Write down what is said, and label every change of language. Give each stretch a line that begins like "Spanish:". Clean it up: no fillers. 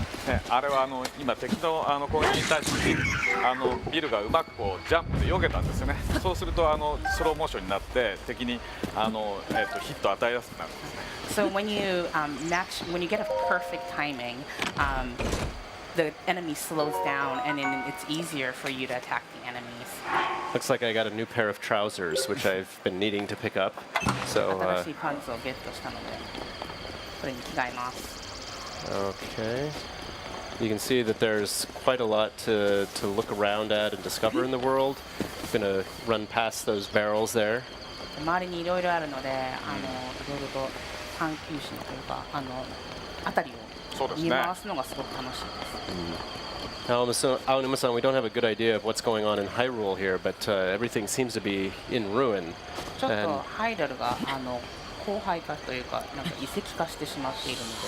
Japanese: ね、あれは今敵の攻撃に対してビルがうまくこうジャンプで避けたんですよね。そうするとスローモーションになって敵にヒットを与えやすくなるんですね。
English: So when you get a perfect timing, the enemy slows down and then it's easier for you to attack the enemies. Looks like I got a new pair of trousers, which I've been needing to pick up. So,
Japanese: 新しいパンツをゲットしたのでこれに着替えます。
English: okay. You can see that there's quite a lot to look around at and discover in the world. I'm going to run past those barrels there.
Japanese: 周りにいろいろあるので、いろいろと探求心というか辺りを見回すのがすごく楽しいです。
English: Aonuma-san, we don't have a good idea of what's going on in Hyrule here, but everything seems to be in ruin.
Japanese: ちょっとハイドルが荒廃化というか、なんか遺跡化してしまっているので、